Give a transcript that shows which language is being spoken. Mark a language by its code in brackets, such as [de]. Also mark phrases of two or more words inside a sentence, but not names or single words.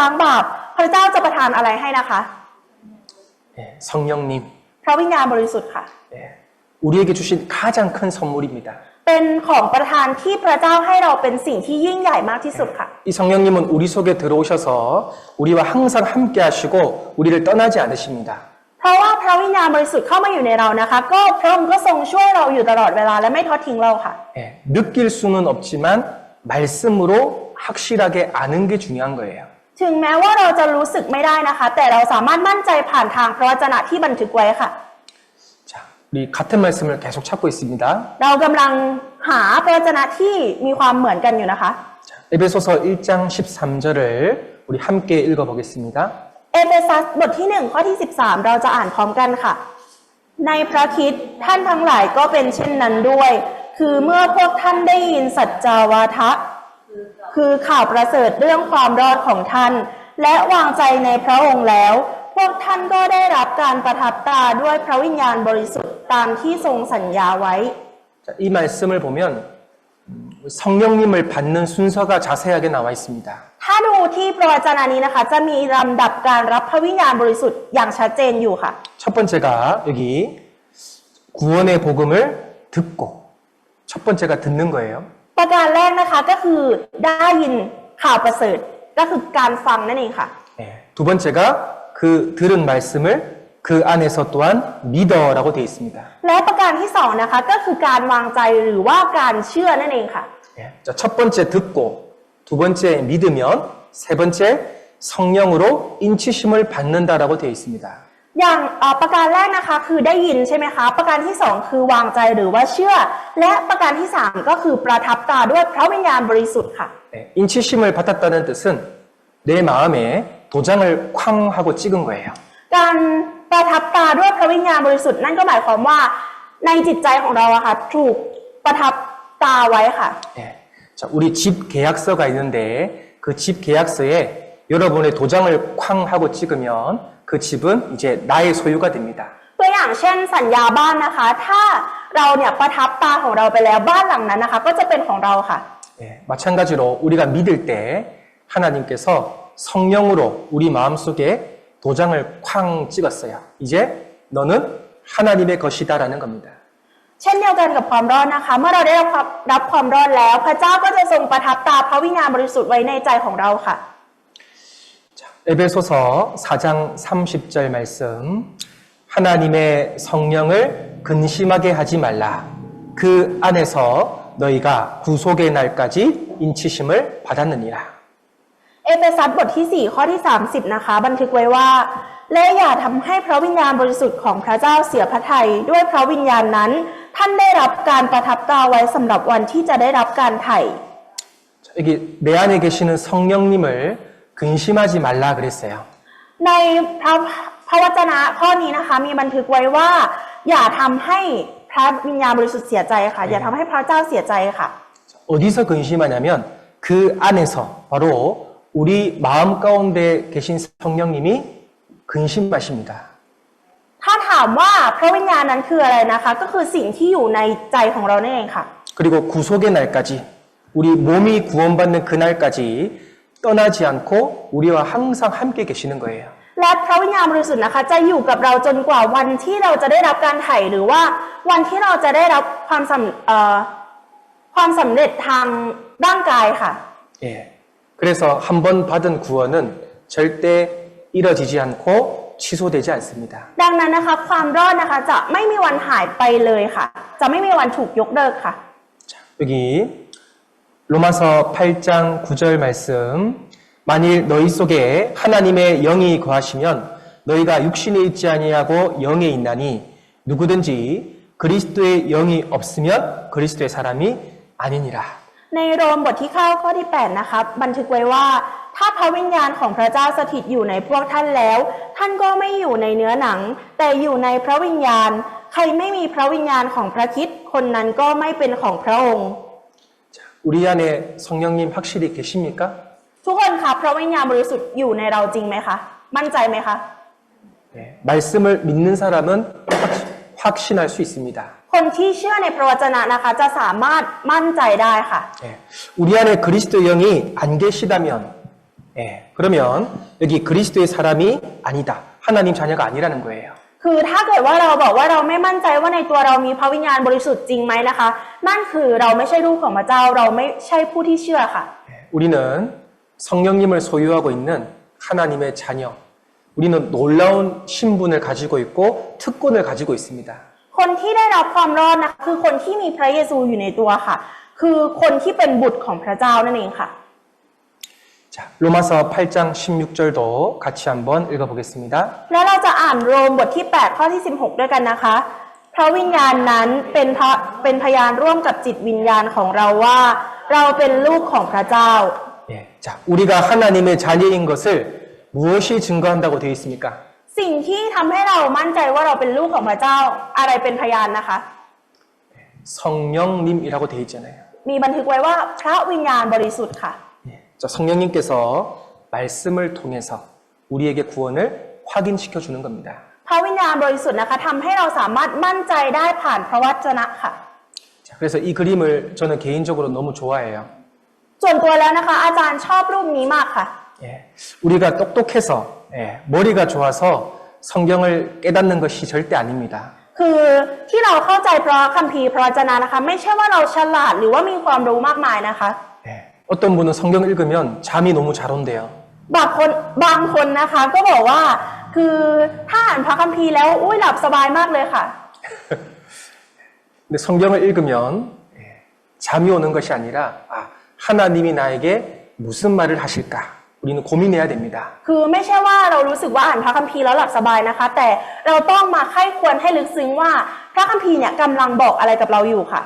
[th] ถ้าเราได้รับการไถ่บาปลบล้างบาปพระเจ้าจะประทานอะไรให้นะคะ [ko] 예, 성령님, [th] พระวิญญาณบริสุทธิ์ค่ะ [ko] 예, 우리에게 주신 가장 큰 선물입니다. [th] เป็นของประทานที่พระเจ้าให้เราเป็นสิ่งที่ยิ่งใหญ่มากที่สุดค่ะ [ko] 이 성령님은 우리 속에 들어오셔서 우리와 항상 함께 하시고 우리를 떠나지 않으십니다. [th] เพราะว่าพระวิญญาณบริสุทธิ์เข้ามาอยู่ในเรานะคะ ก็พระองค์ก็ทรงช่วยเราอยู่ตลอดเวลาและไม่ทอดทิ้งเราค่ะ [ko] 예, 느낄 수는 없지만 말씀으로 확실하게 아는 게 중요한 거예요. [th] ถึงแม้ว่าเราจะรู้สึกไม่ได้นะคะ แต่เราสามารถมั่นใจผ่านทางพระวจนะที่บันทึกไว้ค่ะ [ko] 자, 우리 같은 말씀을 계속 찾고 있습니다. [th] เรากำลังหาพระวจนะที่มีความเหมือนกันอยู่นะคะ [ko] 자, 에베소서 1장 13절을 우리 함께 읽어보겠습니다. [th] เอเฟซัสบทที่1ข้อที่13เราจะอ่านพร้อมกันค่ะ ในพระคริสต์ท่านทั้งหลายก็เป็นเช่นนั้นด้วย คือเมื่อพวกท่านได้ยินสัจจาวาทะคือข่าวประเสริฐเรื่องความรอดของท่าน และวางใจในพระองค์แล้ว พวกท่านก็ได้รับการประทับตราด้วยพระวิญญาณบริสุทธิ์ตามที่ทรงสัญญาไว้ [ko] 자, 이 말씀을 보면 성령님을 받는 순서가 자세하게 나와 있습니다. [th] ถ้าดูที่พระวจนะนี้นะคะ จะมีลำดับการรับพระวิญญาณบริสุทธิ์อย่างชัดเจนอยู่ค่ะ [ko] 첫 번째가 여기 구원의 복음을 듣고 첫 번째가 듣는 거예요. [th] ประการแรกนะคะก็คือได้ยินข่าวประเสริฐก็คือการฟังนั่นเองค่ะ [ko] 예, 두 번째가 그 들은 말씀을 그 안에서 또한 믿어라고 되어 있습니다. [th] และประการที่สองนะคะก็คือการวางใจหรือว่าการเชื่อนั่นเองค่ะ [ko] 예, 자, 첫 번째 듣고 두 번째 믿으면 세 번째 성령으로 인치심을 받는다라고 되어 있습니다. [th] อย่างประการแรกนะคะคือได้ยินใช่ไหมคะประการที่สองคือวางใจหรือว่าเชื่อ และประการที่สามก็คือประทับตาด้วยพระวิญญาณบริสุทธิ์ค่ะ [ko] 예, 인치심을 받았다는 뜻은 내 마음에 도장을 쾅 하고 찍은 거예요. [th] การประทับตาด้วยพระวิญญาณบริสุทธิ์นั่นก็หมายความว่าในจิตใจของเราอะค่ะถูกประทับตาไว้ค่ะ [ko] 예, 자, 우리 집 계약서가 있는데 그 집 계약서에 여러분의 도장을 쾅 하고 찍으면 그 집은 이제 나의 소유가 됩니다. [th] ตัวอย่างเช่นสัญญาบ้านนะคะ ถ้าเราเนี่ยประทับตาของเราไปแล้วบ้านหลังนั้นนะคะ ก็จะเป็นของเราค่ะ [ko] 예, 마찬가지로 우리가 믿을 때 하나님께서 성령으로 우리 마음속에 도장을 쾅 찍었어요. 이제 너는 하나님의 것이다라는 겁니다. [th] เช่นเดียวกันกับความรอดนะคะ เมื่อเราได้รับความรอดแล้ว พระเจ้าก็จะทรงประทับตาพระวิญญาณบริสุทธิ์ไว้ในใจของเราค่ะ [ko] 자, 에베소서 4장 30절 말씀 하나님의 성령을 근심하게 하지 말라. 그 안에서 너희가 구속의 날까지 인치심을 받았느니라. [th] เอเฟซัสบทที่4ข้อที่30นะคะบันทึกไว้ว่าและอย่าทำให้พระวิญญาณบริสุทธิ์ของพระเจ้าเสียพระทัยด้วยพระวิญญาณนั้น ท่านได้รับการประทับตราไว้สำหรับวันที่จะได้รับการไถ่ [ko] 자, 여기 내 안에 계시는 성령님을 근심하지 말라 그랬어요. [th] ในพระวจนะข้อนี้นะคะมีบันทึกไว้ว่า อย่าทำให้พระวิญญาณบริสุทธิ์เสียใจค่ะ อย่าทำให้พระเจ้าเสียใจค่ะ [ko] 어디서 근심하냐면 그 안에서 바로 우리 마음 가운데 계신 성령님이 근심하십니다. [th] ถ้าถามว่าพระวิญญาณนั้นคืออะไรนะคะ ก็คือสิ่งที่อยู่ในใจของเรานั่นเองค่ะ [ko] 그리고 구속의 날까지 우리 몸이 구원받는 그날까지 떠나지 않고 우리와 항상 함께 계시는 거예요. [th] และพระวิญญาณบริสุทธิ์นะคะจะอยู่กับเราจนกว่าวันที่เราจะได้รับการไถ่หรือว่าวันที่เราจะได้รับความสำเร็จทางร่างกายค่ะ [ko] 예. 그래서 한 번 받은 구원은 절대 이뤄지지 않고 취소되지 않습니다. [th] ดังนั้นนะคะความรอดนะคะจะไม่มีวันหายไปเลยค่ะ จะไม่มีวันถูกยกเลิกค่ะ [ko] 자, 여기 로마서 8장 9절 말씀 만일 너희 속에 하나님의 영이 거하시면 너희가 육신에 있지 아니하고 영에 있나니 누구든지 그리스도의 영이 없으면 그리스도의 사람이 아니니라. [th] ในโรมบทที่9ข้อที่8นะคะบันทึกไว้ว่าถ้าพระวิญญาณของพระเจ้าสถิตอยู่ในพวกท่านแล้ว ท่านก็ไม่อยู่ในเนื้อหนัง แต่อยู่ในพระวิญญาณ ใครไม่มีพระวิญญาณของพระคริสต์คนนั้นก็ไม่เป็นของพระองค์ [ko] 자, 우리 안에 성령님 확실히 계십니까? [th] ทุกคนคะพระวิญญาณบริสุทธิ์อยู่ในเราจริงไหมคะมั่นใจไหมคะ [ko] 네, 말씀을 믿는 사람은 확신할 수 있습니다. [th] คนที่เชื่อในพระวจนะนะคะจะสามารถมั่นใจได้ค่ะ [ko] 예, 우리 안에 그리스도 영이 안 계시다면, 예, 그러면 여기 그리스도의 사람이 아니다. 하나님 자녀가 아니라는 거예요. [th] คือถ้าเกิดว่าเราบอกว่าเราไม่มั่นใจว่าในตัวเรามีพระวิญญาณบริสุทธิ์จริงไหมนะคะ นั่นคือเราไม่ใช่ลูกของพระเจ้าเราไม่ใช่ผู้ที่เชื่อค่ะ [ko] 예, 우리는 성령님을 소유하고 있는 하나님의 자녀. 우리는 놀라운 신분을 가지고 있고 특권을 가지고 있습니다. [th] คนที่ได้รับความรอดนะคะคือคนที่มีพระเยซูอยู่ในตัวค่ะ คือคนที่เป็นบุตรของพระเจ้านั่นเองค่ะ [ko] 자, 로마서 8장 16절도 같이 한번 읽어보겠습니다. [th] แล้วเราจะอ่านโรมบทที่ 8 ข้อที่ 16 ด้วยกันนะคะ พระวิญญาณนั้นเป็นพยานร่วมกับจิตวิญญาณของเราว่าเราเป็นลูกของพระเจ้า [ko] 예, 자, 우리가 하나님의 자녀인 것을 무엇이 증거한다고 되어 있습니까? [th] สิ่งที่ทำให้เรามั่นใจว่าเราเป็นลูกของพระเจ้าอะไรเป็นพยานนะคะ [ko] 성령님이라고 되어 있잖아요. [th] มีบันทึกไว้ว่าพระวิญญาณบริสุทธิ์ค่ะ [ko] 예, 자, 성령님께서 말씀을 통해서 우리에게 구원을 확인시켜 주는 겁니다. [th] พระวิญญาณบริสุทธิ์นะคะทำให้เราสามารถมั่นใจได้ผ่านพระวจนะค่ะ [ko] 자, 그래서 이 그림을 저는 개인적으로 너무 좋아해요. [th] ส่วนตัวแล้วนะคะ อาจารย์ชอบรูปนี้มากค่ะ [ko] 예, 우리가 똑똑해서 예, 머리가 좋아서 성경을 깨닫는 것이 절대 아닙니다. [th] คือที่เราเข้าใจพระคัมภีร์พระวจนะนะคะ ไม่ใช่ว่าเราฉลาดหรือว่ามีความรู้มากมายนะคะ [ko] 예, 어떤 분은 성경 읽으면 잠이 너무 잘 온대요. [th] บางคนนะคะก็บอกว่าคือถ้าอ่านพระคัมภีร์แล้วอุ้ยหลับสบายมากเลยค่ะ [ko] 근데 성경을 읽으면 예, 잠이 오는 것이 아니라 하나님이 나에게 무슨 말을 하실까? 우리는 고민해야 됩니다. [th] คือไม่ใช่ว่าเรารู้สึกว่าอ่านพระคัมภีร์แล้วหลับสบายนะคะ แต่เราต้องมาไข้ควรให้ลึกซึ้งว่าพระคัมภีร์เนี่ยกำลังบอกอะไรกับเราอยู่ค่ะ